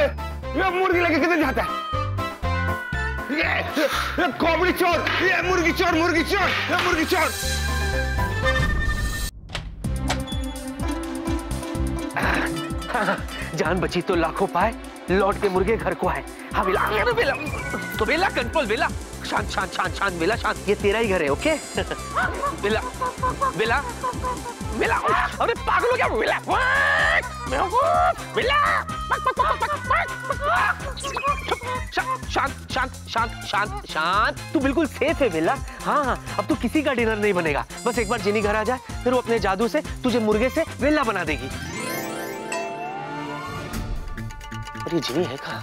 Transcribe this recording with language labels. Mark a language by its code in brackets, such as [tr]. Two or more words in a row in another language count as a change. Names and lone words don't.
[hi] ये मुर्गी लेके किधर जाता है? ये कॉमेडी चोर, ये मुर्गी चोर, मुर्गी चोर, ये मुर्गी चोर। जान बची तो लाखों पाए, लौट के मुर्गे घर को आए। हाँ बेला, बेला, तो बेला कंट्रोल, बेला शांत शांत शांत शांत, बेला शांत, ये तेरा ही घर है, ओके? बेला बेला बेला, अरे पागल हो क्या बेला? बेला शांत शांत शांत शांत शांत, तू बिल्कुल सेफ है बेला। हाँ, अब तू किसी का डिनर नहीं बनेगा, बस एक बार जिनी घर आ जाए, फिर वो अपने जादू से तुझे मुर्गे से वेला बना देगी। अरे जिनी है कहाँ?